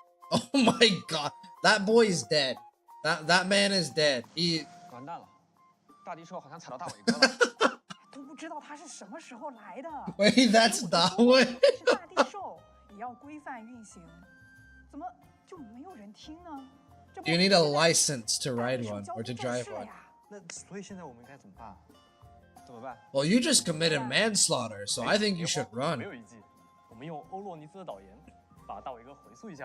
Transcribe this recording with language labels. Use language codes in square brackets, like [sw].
[en] Oh my god, that boy is dead. That man is dead. He [zh] 完蛋了，大地兽好像踩到大伟哥了。都不知道他是什么时候来的。 [en] Wait, that's Dawe. [zh] 是大地兽，也要规范运行，怎么就没有人听呢？ [en] You need a license to ride one or to drive one. [zh] 那所以现在我们应该怎么办？怎么办？ [en] Well, you just committed manslaughter, so I think you should [zh] 没 [en] run. [zh] 有一计，我们用欧洛尼斯的导言把大伟哥回溯一下。